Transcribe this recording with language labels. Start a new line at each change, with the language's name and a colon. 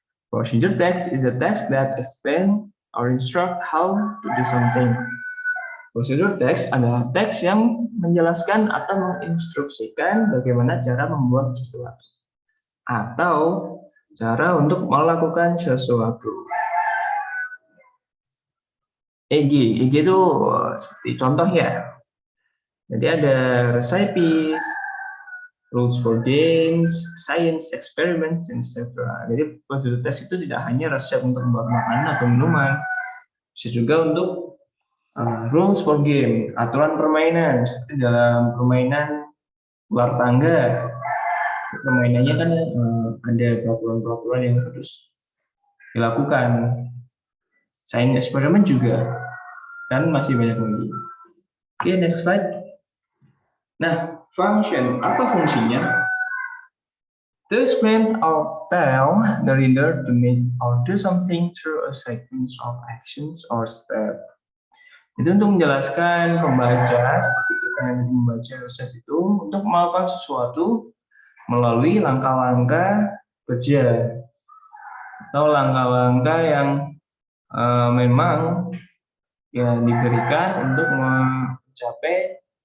English: Procedure text is the text that explain or instruct how to do something.
Indonesian: Procedure text adalah teks yang menjelaskan atau menginstruksikan bagaimana cara membuat sesuatu atau cara untuk melakukan sesuatu. EG itu seperti contoh ya. Jadi ada
English: recipes, rules for games, science experiments, etc.
Indonesian: Jadi procedure text itu tidak hanya resep untuk membuat makanan atau minuman, bisa juga untuk
English: rules for game,
Indonesian: aturan permainan, seperti dalam permainan luar tangga. Permainannya kan ada peraturan-peraturan yang harus dilakukan. Science eksperimen juga, dan masih banyak lagi. Oke, next slide. Nah, function, apa fungsinya?
English: To explain or tell the reader to make or do something through a sequence of actions or steps.
Indonesian: Itu untuk menjelaskan pembaca, seperti kita yang membaca resep itu, untuk melakukan sesuatu melalui langkah-langkah kerja atau langkah-langkah yang memang ya diberikan untuk mencapai